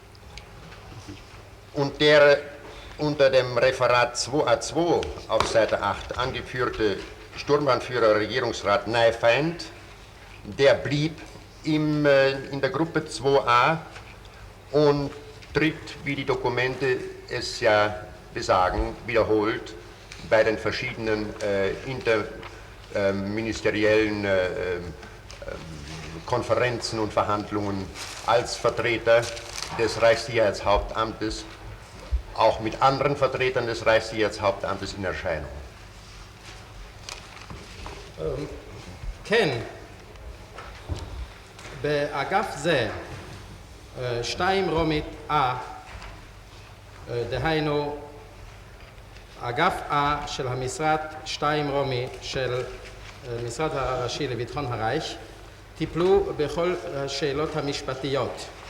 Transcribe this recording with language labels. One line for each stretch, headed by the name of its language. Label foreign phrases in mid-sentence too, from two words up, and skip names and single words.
German: Und der unter dem Referat 2a2 auf Seite 8 angeführte Sturmbahnführer Regierungsrat Neifeind, der blieb in der Gruppe 2a und tritt, wie die Dokumente es ja besagen, wiederholt bei den verschiedenen interministeriellen Konferenzen und Verhandlungen als Vertreter des Reichssicherheitshauptamtes, auch mit anderen Vertretern des Reichssicherheitshauptamtes in Erscheinung.
Hebrew: כן, באגף זה 2 רומית A, דהיינו אגף A של המשרד 2 רומי של משרד הראשי לביטחון הרייך, טיפלו בכל השאלות המשפטיות.